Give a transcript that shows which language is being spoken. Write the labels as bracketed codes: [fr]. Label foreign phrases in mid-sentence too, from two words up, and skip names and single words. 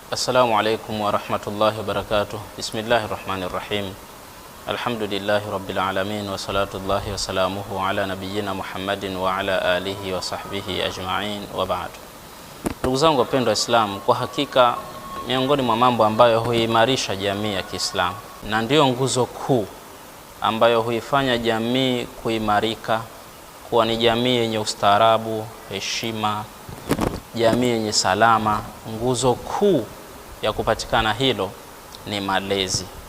[ar] السلام عليكم ورحمة الله وبركاته. بسم الله الرحمن الرحيم. الحمد لله رب العالمين وصلوات الله وسلامه على نبينا محمد وعلى آله وصحبه أجمعين وبعد. [sw] Ndugu zangu wapendwa Islam, kwa hakika miongoni mwa mambo ambayo huimarisha jamii ya Kiislamu na ndiyo nguzo kuu ambayo huifanya jamii kuimarika kuwa ni jamii yenye ustaarabu, heshima, jamii yenye salama, nguzo kuu ya kupatikana hilo ni malezi.